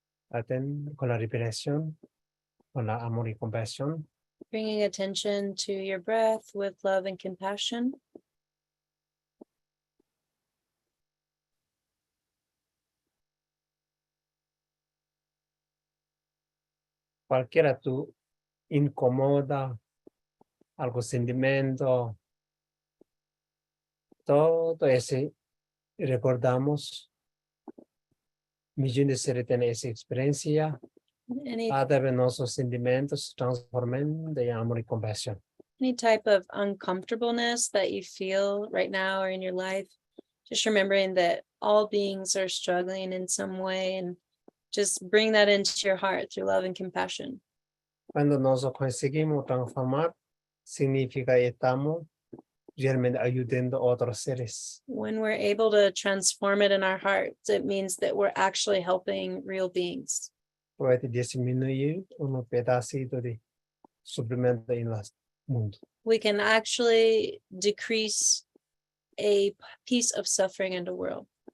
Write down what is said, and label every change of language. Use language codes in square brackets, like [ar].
[es] Atén con la respiración, con la amor y compasión. [en] Bringing attention to your breath with love and compassion. [es] Cualquiera tu incomoda, algo sentimiento, todo ese recordamos. Millones de seres tienen esa experiencia. Cada vez nuestros sentimientos se transforman de amor y compasión. [en] Any type of uncomfortableness that you feel right now or in your life, just remembering that all beings are struggling in some way, and just bring that into your heart through love and compassion. [es] Cuando nosotros conseguimos transformar, significa que estamos realmente ayudando a otros seres. [en] When we're able to transform it in our hearts, it means that we're actually helping real beings. [es] Puede disminuir un pedacito de sufrimiento en las mundo. [en] we can actually decrease a piece of suffering in the world.